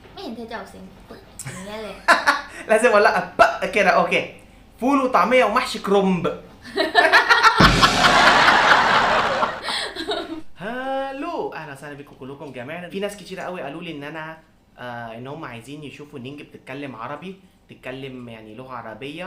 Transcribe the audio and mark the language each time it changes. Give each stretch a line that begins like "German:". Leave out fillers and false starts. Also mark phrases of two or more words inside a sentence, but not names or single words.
Thai: เห็นเธอจะออกเสียงปึกอย่างเงี้ยเลย
Arabic: لازم اقول لها كده اوكي فول وطعميه ومحشي كرنب هالو اهلا وسهلا بكم كلكم جميعا. في ناس كتير قوي قالوا لي ان انا ان هم عايزين يشوفوا نينج بتتكلم عربي، تتكلم يعني لغه عربيه.